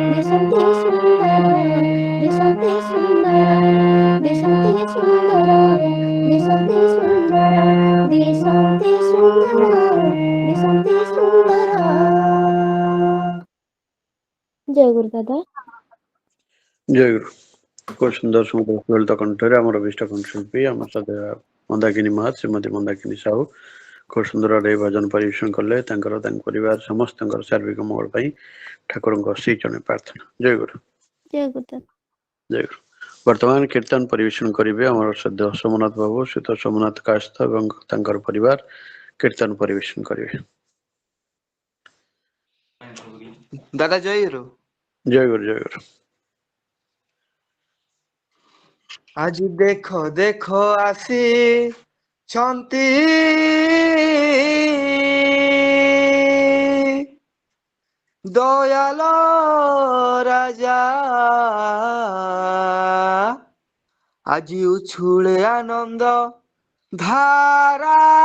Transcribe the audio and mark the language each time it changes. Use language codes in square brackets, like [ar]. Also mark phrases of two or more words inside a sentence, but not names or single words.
[or] ଦିଶନ୍ତି ସୁନ୍ଦର ଦିଶନ୍ତି ସୁନ୍ଦର ଦିଶନ୍ତି ସୁନ୍ଦର ଦିଶନ୍ତି ସୁନ୍ଦର ଦିଶନ୍ତି ସୁନ୍ଦର ଦିଶନ୍ତି ସୁନ୍ଦର। ଜୟ ଗୁରୁ ଦାଦା। ଜୟ ଗୁରୁ। ଖୁବ ସୁନ୍ଦର ସୁନ୍ଦର ଲଳିତ କଣ୍ଠରେ ଆମର ଅଭୀଷ୍ଟ କଣ୍ଠଶିଳ୍ପୀ ଆମର ସାଥେ ମନ୍ଦାକିନୀ ମା ଶ୍ରୀମତୀ ମନ୍ଦାକିନୀ ସାହୁ ଖୁବ ସୁନ୍ଦର ଭାବେ ଭଜନ ପରିବେଷଣ କଲେ ତାଙ୍କର ତାଙ୍କ ପରିବାର ସମସ୍ତଙ୍କର ସାର୍ବିକ ମଙ୍ଗଳ ପାଇଁ ଠାକୁରଙ୍କ ଶ୍ରୀ ଚରଣରେ ପ୍ରାର୍ଥନା। ଜୟ ଗୁରୁ। ଜୟ ଗୁରୁ ଦାଦା। ଜୟ ଗୁରୁ। ବର୍ତ୍ତମାନ କୀର୍ତ୍ତନ ପରିବେଷଣ କରିବେ ଆମର ସଦ୍ୟ ସୋମନାଥ ବାବୁ ଶ୍ରୀତ ସୋମନାଥ କାସ୍ତ ଏବଂ ତାଙ୍କର ପରିବାର କୀର୍ତ୍ତନ ପରିବେଷଣ କରିବେ। ଦାଦା ଜୟ ଗୁରୁ। ଜୟ ଗୁରୁ ଜୟ ଗୁରୁ। ଆଜି ଦେଖ ଦେଖ ଆସିଛନ୍ତି ଦୟାଳ ରାଜା ଆଜି ଉଛୁଳେ ଆନନ୍ଦ ଧାରା